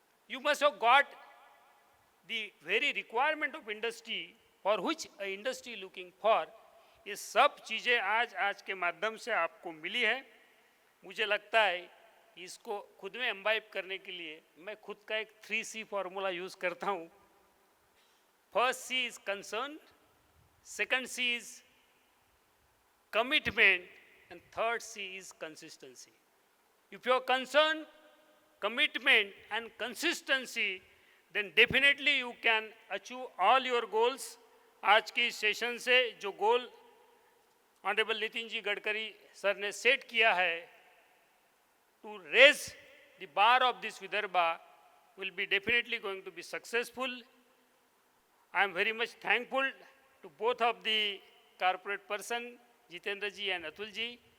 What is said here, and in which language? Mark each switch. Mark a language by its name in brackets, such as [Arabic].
[English] You must have got the very requirement of industry for which a industry looking for. [Hindi] ये सब चीज़ें आज के माध्यम से आपको मिली है। मुझे लगता है कि इसको खुद में एम्बाइब करने के लिए मैं खुद का एक 3C फॉर्मूला यूज़ करता हूँ। [English] First C is concern, second C is commitment, and third C is consistency. If you are concerned, commitment and consistency, then definitely you can achieve all your goals. [Hindi] आज की session से जो गोल honourable Nitin ji Gadkari sir ने set किया है, [English] to raise the bar of this Vidarbha, will be definitely going to be successful. I am very much thankful to both of the corporate person, Jitendra ji and Atul ji.